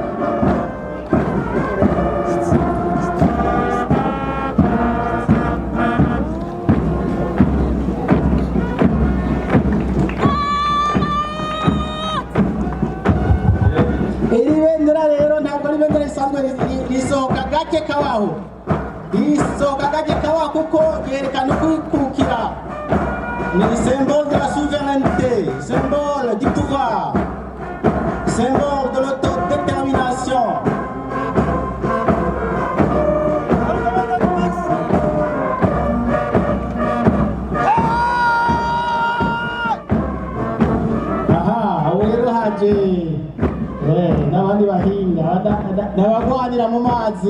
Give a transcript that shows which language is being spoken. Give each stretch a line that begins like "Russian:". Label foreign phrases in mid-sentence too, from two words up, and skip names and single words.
Rundi: Iri bendera rero ntabwo ari bendera risanzwe, risohoka gake kabaho, kuko ryerekana ukwikukira.
French: Ni symbole de la souveraineté, symbole du pouvoir, symbole de l'autodétermination.
Rundi: Aha, aho rero haje n'abandi bahinga n'abagwanira mu mazi.